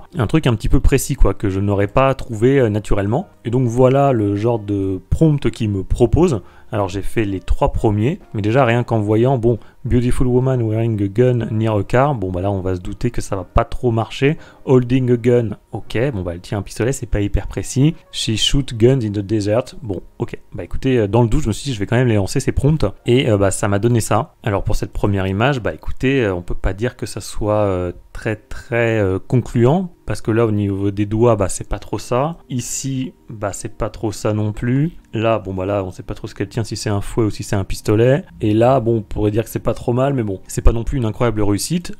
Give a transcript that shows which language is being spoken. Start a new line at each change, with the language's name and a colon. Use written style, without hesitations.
French: Un truc un petit peu précis, quoi, que je n'aurais pas trouvé naturellement. Et donc voilà le genre de prompt qu'il me propose. Alors j'ai fait les 3 premiers, mais déjà rien qu'en voyant,
English: Beautiful woman wearing a gun near a car,
French: là on va se douter que ça va pas trop marcher.
English: Holding a gun,
French: ok, elle tient un pistolet, c'est pas hyper précis.
English: She shoot guns in the desert, ok.
French: Écoutez, dans le doute, je me suis dit je vais quand même les lancer ces prompts, et ça m'a donné ça. Alors pour cette première image, écoutez, on peut pas dire que ça soit très concluant, parce que là au niveau des doigts c'est pas trop ça, ici c'est pas trop ça non plus, là là on sait pas trop ce qu'elle tient, si c'est un fouet ou si c'est un pistolet, et là on pourrait dire que c'est pas trop mal, mais c'est pas non plus une incroyable réussite.